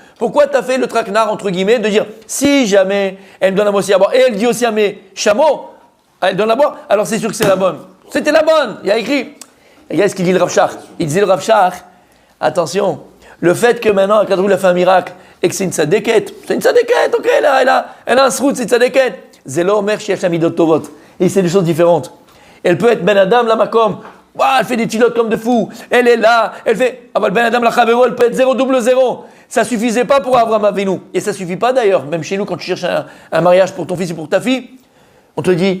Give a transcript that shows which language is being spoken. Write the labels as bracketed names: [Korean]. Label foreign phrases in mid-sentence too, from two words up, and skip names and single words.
[French] Pourquoi tu as fait le traquenard, entre guillemets, de dire, si jamais elle me donne à moi aussi à boire, et elle dit aussi à mes chameaux, elle donne à boire, alors c'est sûr que c'est la bonne. C'était la bonne, il y a écrit. Regarde ce qu'il dit le Rav Shach. Il dit le Rav Shach, attention, le fait que maintenant, Akadosh a fait un miracle et que c'est une sadéquette, ok, elle a un srout, c'est une sadéquette. [Hebrew] זה לא אומר שיש לה מידות טובות. [French] Et c'est des choses différentes. Elle peut être [Hebrew] בין אדם למקום, [French] elle fait des tilotes comme de fou, elle est là, elle fait, [Hebrew] בין אדם לחברו, [French] elle peut être 0-0. Ça suffisait pas pour Avraham Avinu. Et ça suffit pas d'ailleurs, même chez nous, quand tu cherches un mariage pour ton fils ou pour ta fille, on te dit.